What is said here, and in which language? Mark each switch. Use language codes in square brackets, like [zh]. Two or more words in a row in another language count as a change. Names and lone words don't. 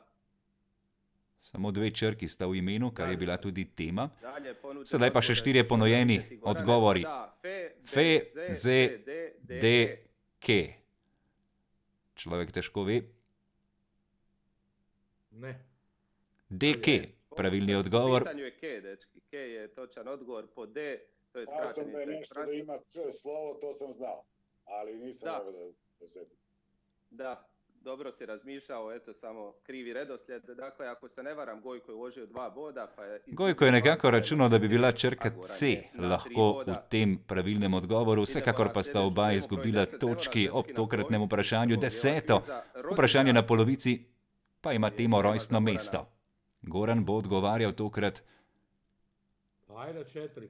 [sl] Samo 2 črki sta v imenu, kar je bila tudi tema. Dalje, Sedaj pa še 4 ponojeni odgovori. Fe, ze, de, ke. Človek težko ve. Ne. De, ke. Pravilni odgovor. [hr] Pitanju je ke, dečki. Ke je točan odgovor po de. To je Ja sam da je skraćenica. nešto da ima k slovo, to sam znao. Ali nisam Da. mogao da sedim. Da, dobro si razmišljao, eto samo krivi redoslijed. Dakle, ako se ne varam, Gojko je uložio 2 boda. Pa je [sl] Gojko je nekako računal, da bi bila črka C lahko v tem pravilnem odgovoru, vsekakor pa sta oba izgubila točki ob tokratnem vprašanju. 10. vprašanje na polovici pa ima temo rojstno mesto. Goran bo odgovarjal tokrat [hr] Ajde 4.